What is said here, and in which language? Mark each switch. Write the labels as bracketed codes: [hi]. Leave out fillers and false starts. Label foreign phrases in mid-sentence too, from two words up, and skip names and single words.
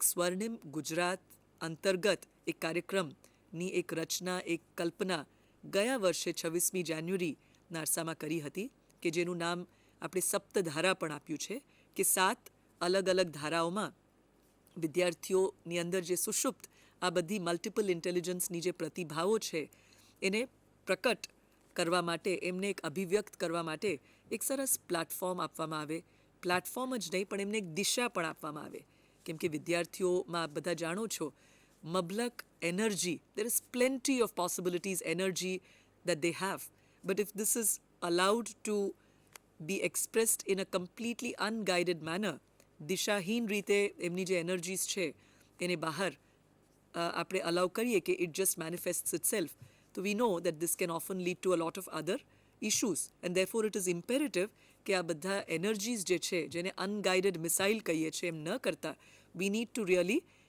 [gu] સ્વર્ણિમ ગુજરાત અંતર્ગત એક કાર્યક્રમની એક રચના, એક કલ્પના ગયા વર્ષે 26મી જાન્યુઆરીના અરસામાં કરી હતી કે જેનું નામ આપણે સપ્તધારા પણ આપ્યું છે કે 7 અલગ અલગ ધારાઓમાં વિદ્યાર્થીઓની અંદર જે સુષુપ્ત આ બધી [en] multiple intelligenceની [gu] જે પ્રતિભાઓ છે એને પ્રકટ કરવા માટે, એમને એક અભિવ્યક્ત કરવા માટે એક સરસ પ્લેટફોર્મ આપવામાં આવે. પ્લેટફોર્મ જ નહીં પણ એમને એક દિશા પણ આપવામાં આવે, કેમ કે વિદ્યાર્થીઓમાં આપ બધા જાણો છો મબલક એનર્જી, [en] there is plenty of possibilities, energy that they have, but if this is allowed to be expressed in a completely unguided manner, [gu] દિશાહીન રીતે એમની જે એનર્જીસ છે એને બહાર આપણે અલાઉ કરીએ કે [en] it just manifests itself, so we know that this can often lead to a lot of other issues, and therefore it is imperative [gu] કે આ બધા એનર્જીસ જે છે જેને [en] unguided missile [gu] કહીએ છીએ એમ ન કરતા [en] we need to really